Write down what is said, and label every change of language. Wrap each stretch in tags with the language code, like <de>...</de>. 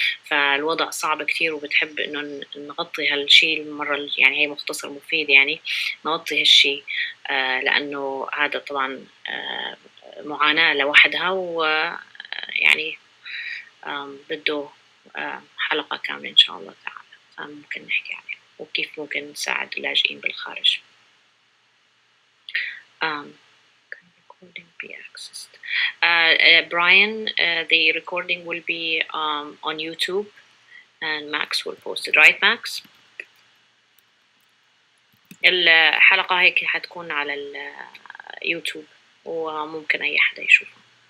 <ar>فالوضع صعب كتير، وبتحب إنه نغطي هالشي المرة، يعني هي مختصر مفيد، يعني نغطي هالشي لأنه هذا طبعا معاناة لوحدها، ويعني بده حلقة كاملة إن شاء الله تعالى، فممكن نحكي عليه وكيف ممكن نساعد اللاجئين بالخارج.</ar> <en>Can recording be accessed? Brian, the recording will be on YouTube, and Max will post it, right Max?</en> <ar>الحلقة هيك حتكون على اليوتيوب وممكن أي حدا يشوفها.</ar>